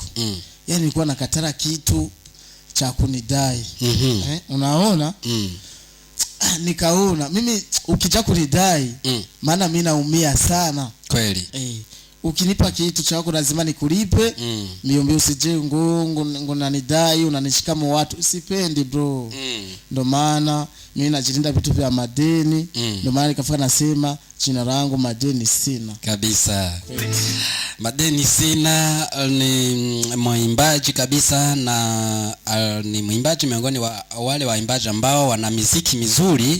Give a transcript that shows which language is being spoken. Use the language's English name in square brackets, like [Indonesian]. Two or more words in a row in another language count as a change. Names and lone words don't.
[Swahili] Yaani nilikuwa nakatara kitu cha kunidai. Unaona? Nikaona mimi ukija kunidai maana mimi naumia sana. Kweli. Ukinipa kitu chako lazima nikulipe. Niombe usije ngo nanidai unanishika mu watu, sipendi bro. Ndio maana mimi najilinda vitu vya madeni. Ndio maana nikafika nasema jina langu Madeni Sina. Kabisa. Madeni Sina ni mwimbaji kabisa, na ni mwimbaji miongoni wa wale waimbaji ambao wana muziki mizuri.